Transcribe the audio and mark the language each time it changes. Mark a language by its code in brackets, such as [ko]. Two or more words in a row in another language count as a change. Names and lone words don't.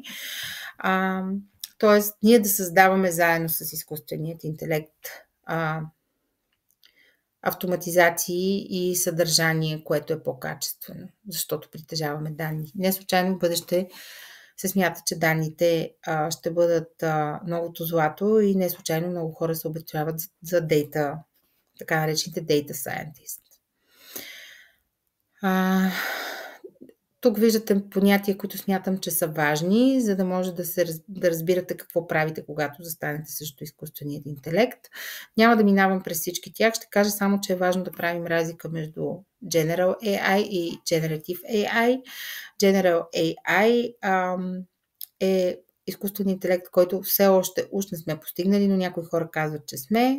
[bg] Тоест, ние да създаваме заедно с изкуственият интелект автоматизации и съдържание, което е по-качествено, защото притежаваме данни. Не случайно в бъдеще се смята, че данните ще бъдат новото злато и не случайно много хора се обучават за дейта, така наречените [en] data scientist. [bg] Тук виждате понятия, които смятам, че са важни, за да може да разбирате какво правите, когато застанете срещу изкуственият интелект. Няма да минавам през всички тях, ще кажа само, че е важно да правим разлика между [en] General AI [bg] и [en] Generative AI. General AI [bg] е изкуствен интелект, който все още уж не сме постигнали, но някои хора казват, че сме.